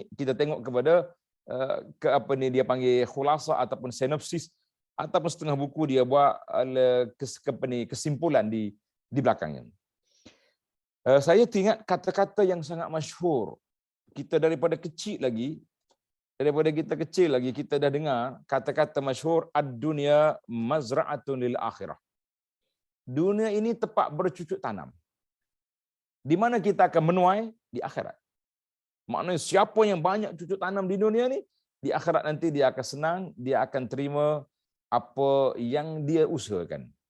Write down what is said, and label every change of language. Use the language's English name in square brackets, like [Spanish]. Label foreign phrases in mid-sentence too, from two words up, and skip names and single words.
[Malay] Kita tengok kepada dia panggil khulasa ataupun sinopsis, ataupun setengah buku dia buat kesimpulan di belakangnya. Saya teringat kata-kata yang sangat masyhur. Kita daripada kecil lagi kita dah dengar kata-kata masyhur, [Arabic] الدنيا مزرعة للآخرة. [Malay] Dunia ini tempat bercucuk tanam. Di mana kita akan menuai? Di akhirat. Maknanya siapa yang banyak cucuk tanam di dunia ni, di akhirat nanti dia akan senang, dia akan terima apa yang dia usahakan.